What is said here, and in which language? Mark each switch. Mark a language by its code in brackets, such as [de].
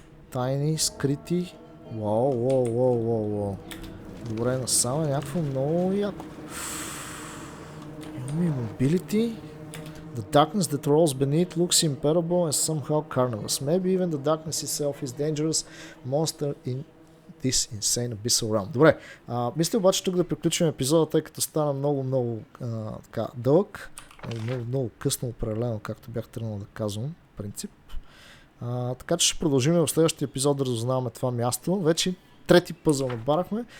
[bg] Тайни, скрити. Уау. Добре, насам е някакво много яко. Имаме mobility. [en] The darkness that rolls beneath looks impenetrable and somehow carnivorous. Maybe even the darkness itself is dangerous monster in this insane abyssal realm. [bg] Добре, мисля обаче тук да приключим епизода, тъй като стана много така дълъг. Много късно определено, както бях тръгнал да казвам, принцип. Така че ще продължим в следващия епизод да разузнаваме това място. Вече трети пъзъл набарахме.